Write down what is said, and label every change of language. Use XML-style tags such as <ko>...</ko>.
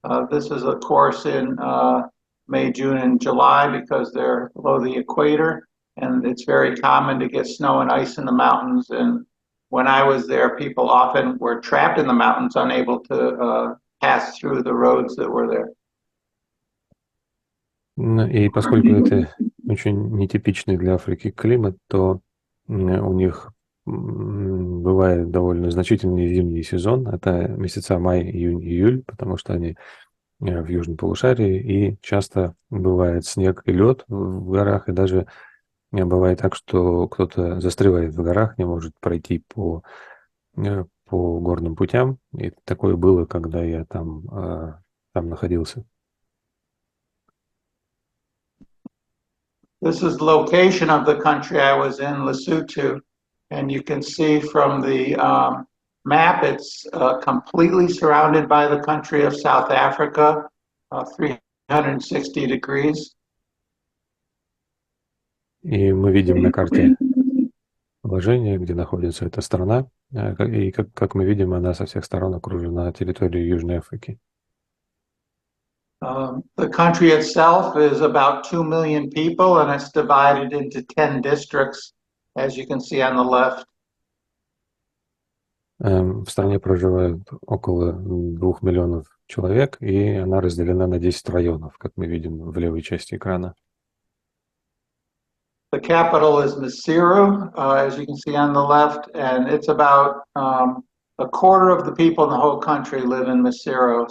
<en>This is, of course, in May, June, and July because they're below the equator, and it's very common to get snow and ice in the mountains. And when I was there, people often were trapped in the mountains, unable to pass through the roads that were there.</en> <ru>И поскольку это очень нетипичный для Африки климат, то у них бывает довольно значительный зимний сезон. Это месяца май, июнь, июль, потому что они в южном полушарии, и часто бывает снег и лед в горах, и даже бывает так, что кто-то застревает в горах, не может пройти по горным путям. И такое было, когда я там находился.</ru> <en>This is the location of the country I was in, Lesotho, and you can see from the map it's completely surrounded by the country of South Africa, 360 degrees.</en> <ru>И мы видим на карте положение, где находится эта страна, и как мы видим, она со всех сторон окружена территорией Южной Африки.</ru> <en>The country itself is about 2 million people, and it's divided into 10 districts, as you can see on the left.</en> <ru>В стране проживают около 2 миллионов человек, и она разделена на 10 районов, как мы видим в левой части экрана.</ru> <en>The capital is Maseru, as you can see on the left, and it's about a quarter of the people in the whole country live in Maseru.</en>